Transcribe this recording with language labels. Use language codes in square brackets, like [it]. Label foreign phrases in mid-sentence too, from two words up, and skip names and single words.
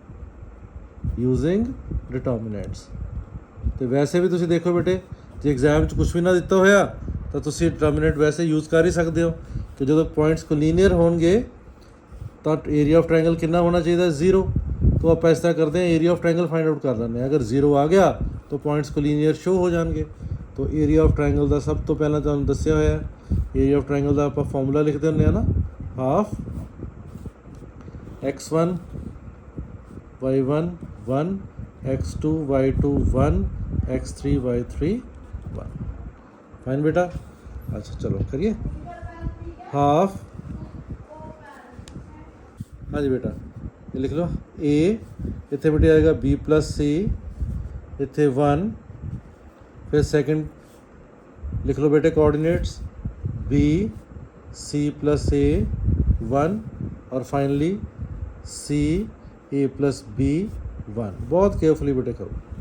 [hi] तो वैसे भी तुसी देखो बेटे जो एग्जाम कुछ भी [pa] ਨਾ ਦਿੱਤਾ ਹੋਇਆ [hi] तो तुसी डिटर्मिनेंट वैसे यूज़ कर ही सकते हो कि जो [en] points collinear [hi] होंगे तो [en] area of triangle [hi] कितना होना चाहिए 0 तो आप इस तरह करते हैं [en] area of triangle find out [hi] कर लें अगर 0 आ गया तो [en] points collinear show [hi] हो जाएंगे तो [en] area of triangle [hi] का सब तो पहला [pa] ਤੁਹਾਨੂੰ ਦੱਸਿਆ ਹੋਇਆ [en] area of triangle [hi] का आप फॉर्मूला लिखते होंगे ना हाफ x1 y1 1 x2 y2 1 x3 y3 1 फाइन बेटा अच्छा चलो करिए हाफ हाँ जी बेटा ये लिख लो ए इतने बेटे आएगा b + c इतने 1 फिर सेकंड लिख लो बेटे कोऑर्डिनेट्स b c + a 1 और फाइनली c a + b 1 बहुत केयरफुली बेटे करो